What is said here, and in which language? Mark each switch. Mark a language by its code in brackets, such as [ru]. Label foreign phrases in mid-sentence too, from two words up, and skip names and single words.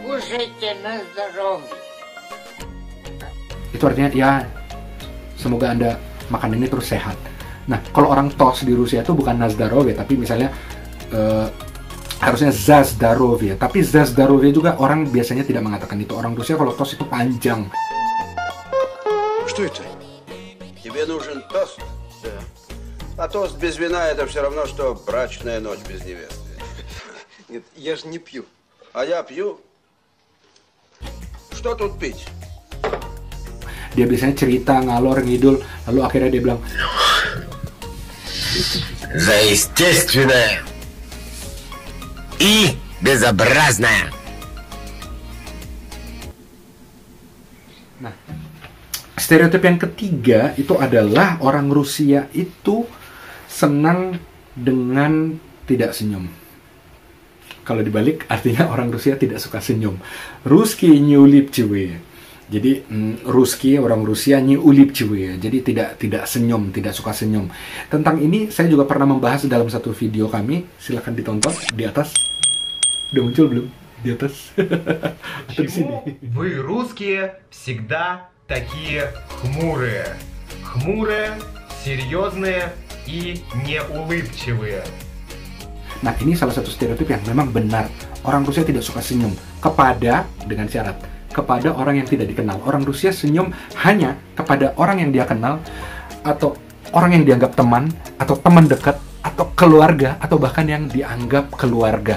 [id] Itu artinya, ya semoga Anda makan ini terus sehat. Nah, kalau orang tos di Rusia itu bukan Nazdarovye, tapi misalnya Harusnya [ru] за здоровье, [id] tapi [ru] за здоровье [id] juga orang biasanya tidak mengatakan itu. Orang Rusia kalau toast itu panjang. [ru] Что это? Тебе нужен тост? Да. А тост без вина это все равно, что брачная ночь без невесты. Нет, я же не пью. А я пью. Что тут пить? [id] Dia biasanya cerita ngalor ngidul, lalu akhirnya dia bilang, [ru] За естественное и безобразное. [id] nah, stereotip yang ketiga itu adalah orang Rusia itu senang dengan tidak senyum. Kalau dibalik artinya orang Rusia tidak suka senyum. [ru] Ruski не улыбчивые. [id] Jadi Ruski orang Rusia [ru] не улыбчивые. [id] Jadi tidak senyum, tidak suka senyum. Tentang ini saya juga pernah membahas dalam satu video kami. Silahkan ditonton di atas. Udah muncul belum? Di atas. Atau di sini. [ru] Вы, русские, всегда такие хмурые. Хмурые, серьезные и неулыбчивые. [id] Nah, ini salah satu stereotip yang memang benar. Orang Rusia tidak suka senyum kepada, dengan syarat, kepada orang yang tidak dikenal. Orang Rusia senyum hanya kepada orang yang dia kenal, atau orang yang dianggap teman, atau teman dekat, atau keluarga, atau bahkan yang dianggap keluarga.